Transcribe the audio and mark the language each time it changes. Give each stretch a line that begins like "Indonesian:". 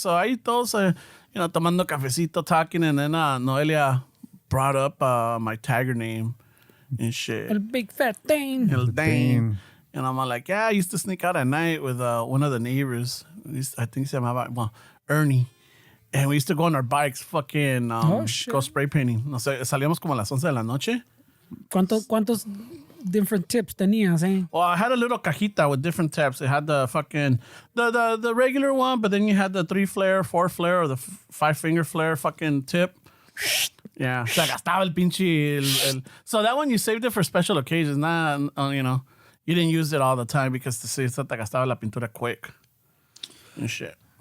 English: So
Spanish: ahí todos tomando cafecito,
English: talking, and then Noelia brought up my tagger name and shit.
Spanish: El big fat thing. El Dane.
English: Dane. And I'm like, yeah, I used to sneak out at night with one of the neighbors. I think
Spanish: se llamaba
English: Ernie. And we used to go on our bikes, fucking shit. go spray painting.
Spanish: No sé, salíamos como a las 11 de la noche. ¿Cuántos
English: different tips
Spanish: tenías, eh?
English: Well, I had a little cajita with different tips. It had the fucking the regular one, but then you had the 3-flare, 4-flare, or the 5-finger flare fucking tip. Yeah,
Spanish: se gastaba el pinche.
English: So that one you saved it for special occasions. Not, you didn't use it all the time because
Spanish: te gastaba la pintura
English: quick and shit.